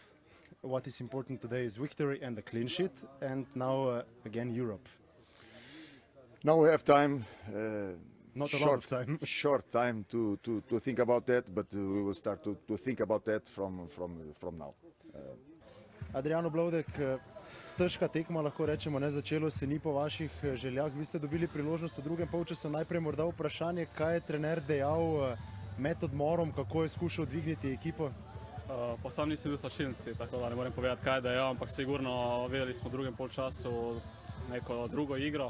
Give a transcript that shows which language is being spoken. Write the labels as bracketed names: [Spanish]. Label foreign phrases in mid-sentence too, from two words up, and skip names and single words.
[English] what is important today is victory and a clean sheet, and now again Europe. Now we have time, not a lot of time. Short time to think about that, but we will start to think about that from now. [Slovenian] Adriano Blodek, težka tekma, lahko rečemo, ne, začelo se ni po vaših željah. Vi ste dobili priložnost v drugem polčasu. Najprej morda vprašanje, kaj je trener dejal med odmorom, kako je skušal dvigniti ekipo? Pa sam nisem bil v slačilnici, tako da ne morem povedati, kaj je dejal, ampak sigurno videli smo v drugem polčasu neko drugo igro.